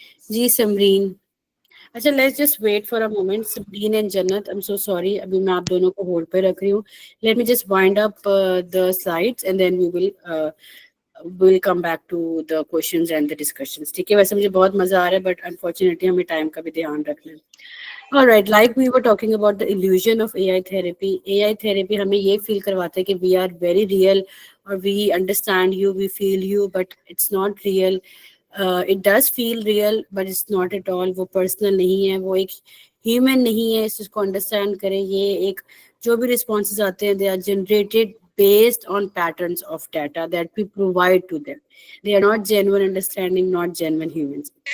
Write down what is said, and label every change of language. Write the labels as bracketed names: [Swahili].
[English] जी समरीन, अच्छा let's just wait for a moment. Samreen and Jannat, I am so sorry, [Hindi] अभी मैं आप दोनों को होल्ड पे रख रही हूँ। [English] let me just wind up the slides and then we will come back to the questions and the discussions, [Hindi] ठीक है। वैसे मुझे बहुत मजा आ रहा है, [English] but unfortunately [Hindi] हमें टाइम का भी ध्यान रखना है। [English] Alright, like we were talking about the illusion of AI therapy. AI therapy [Hindi] हमें ये feel करवाता है कि [English] we are very real, और we understand you, we feel you, but it's not real. It does feel real, but it's not at all. [Hindi] वो personal नहीं है, वो एक human नहीं है, इस चीज़ को understand करें। ये एक जो भी responses आते हैं, [English] they are generated based on patterns of data that we provide to them. They are not genuine understanding, not genuine humans.